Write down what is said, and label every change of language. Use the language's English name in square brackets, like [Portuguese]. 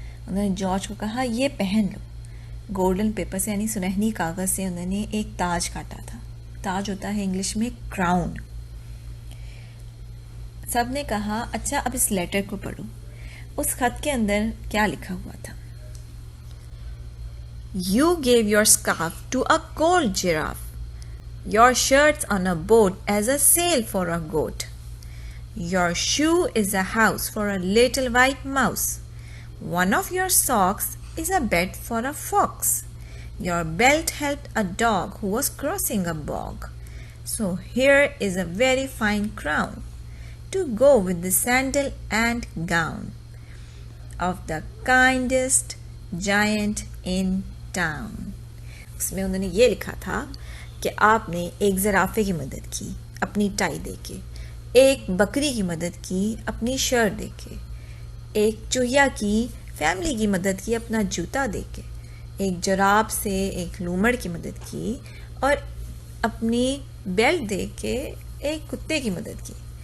[Hindi] उन्होंने जॉर्ज को कहा ये पहन लो। गोल्डन पेपर से यानी सुनहरी कागज़ से उन्होंने एक ताज काटा था। ताज होता है इंग्लिश में क्राउन। सब ने कहा अच्छा अब इस लेटर को पढ़ो। उस खत के अंदर क्या लिखा हुआ था? [English] You gave your scarf to a cold giraffe, your shirts on a boat as a sail for a goat. Your shoe is a house for a little white mouse. One of your socks is a bed for a fox. Your belt helped a dog who was crossing a bog. So here is a very fine crown to go with the sandal and gown of the kindest giant in town. [Hindi] उसमें उन्होंने ये लिखा था कि आपने एक ज़राफ़े की मदद की अपनी टाई देके, एक बकरी की मदद की अपनी शर्ट देके, एक चूहिया की फैमिली की मदद की अपना जूता देके, एक जराब से एक लूमड़ की मदद की और अपनी बेल्ट देके एक कुत्ते की मदद की।